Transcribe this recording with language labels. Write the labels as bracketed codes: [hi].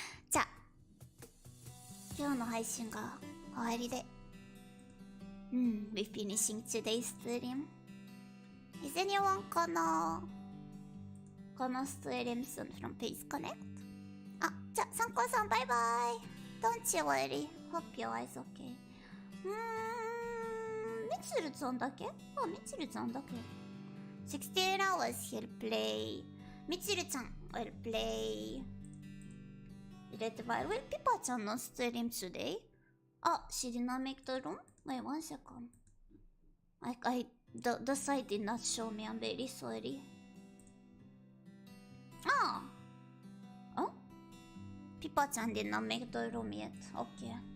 [ja] じゃあ今日の配信が終わりで。 [en] We're finishing today's stream. Is anyone gonna stream soon from Face Connect? [ja] あ、じゃあサンコさんバイバイ。 [en] Don't you worry. Hope your eyes okay. [ja] ミツルさんだけ？あ、ミツルさんだけ。 [en] 16 hours he'll play. ミツルちゃん will play. Red Fire. [ja] Will ピパちゃんのストリーム today? [en] あ、she did not make the room? Wait one second. The site did not show me. I'm very sorry. Oh? ピパちゃん did not make the room yet. Okay.